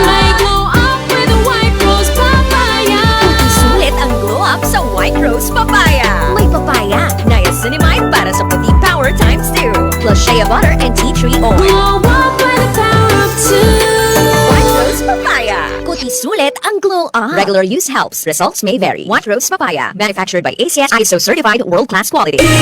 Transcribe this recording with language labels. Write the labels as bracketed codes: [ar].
[en] May glow up with a White Rose Papaya. [tl] Sulit ang glow up sa White Rose Papaya. May papaya, niacinamide para sa puti power times 2. [en] Plus shea butter and tea tree oil. Glow up with the power of 2. White Rose Papaya. [tl] Kuti sulit ang [en] glow up. Regular use helps. Results may vary. White Rose Papaya. Manufactured by ACS ISO certified world-class quality.